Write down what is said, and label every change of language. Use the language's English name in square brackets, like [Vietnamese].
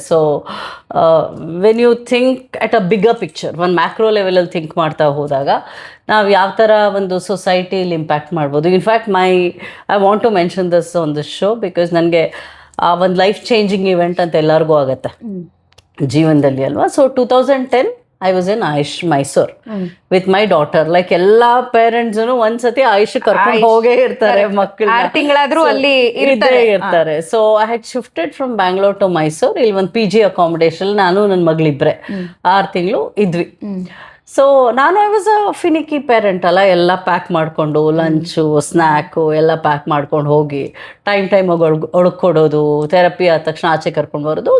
[English] so when you think at a bigger picture, [Kannada] ಒಂದು macro ಲೆವೆಲಲ್ಲಿ think ಮಾಡ್ತಾ ಹೋದಾಗ ನಾವು ಯಾವ ಥರ ಒಂದು ಸೊಸೈಟಿಲಿ ಇಂಪ್ಯಾಕ್ಟ್ ಮಾಡ್ಬೋದು. [English] in fact I want to mention this on this show because [Kannada] ನನಗೆ ಒಂದು ಲೈಫ್ ಚೇಂಜಿಂಗ್ ಇವೆಂಟ್ ಅಂತ ಎಲ್ಲರಿಗೂ ಆಗುತ್ತೆ ಜೀವನದಲ್ಲಿ ಅಲ್ವಾ. [English] So 2010 I was in Ayush, Mysore with my daughter. [Kannada] Like ಎಲ್ಲ ಪೇರೆಂಟ್ಸ್ ಒಂದ್ಸತಿ ಆಯುಷ್ ಕರ್ಕೊಂಡು ಹೋಗೇ ಇರ್ತಾರೆ, ಮಕ್ಕಳು 6 ತಿಂಗಳಾದ್ರೂ ಅಲ್ಲಿ ಇರ್ತಾರೆ. [English] So I had shifted from Bangalore to Mysore. [Kannada] ಇಲ್ಲಿ ಒಂದು PG ಅಕಾಮಿಡೇಷನ್, ನಾನು ನನ್ನ ಮಗಳಿಬ್ರೆ 6 ತಿಂಗಳು ಇದ್ವಿ. ಸೊ ನಾನು [English] I was a finicky parent [Kannada] ಅಲ್ಲ, ಎಲ್ಲ ಪ್ಯಾಕ್ ಮಾಡಿಕೊಂಡು ಲಂಚು ಸ್ನ್ಯಾಕು ಎಲ್ಲ ಪ್ಯಾಕ್ ಮಾಡ್ಕೊಂಡು ಹೋಗಿ ಟೈಮ್ ಒಳಕೊಡೋದು, ಥೆರಪಿ ಆದ ತಕ್ಷಣ ಆಚೆ ಕರ್ಕೊಂಡು ಬರೋದು.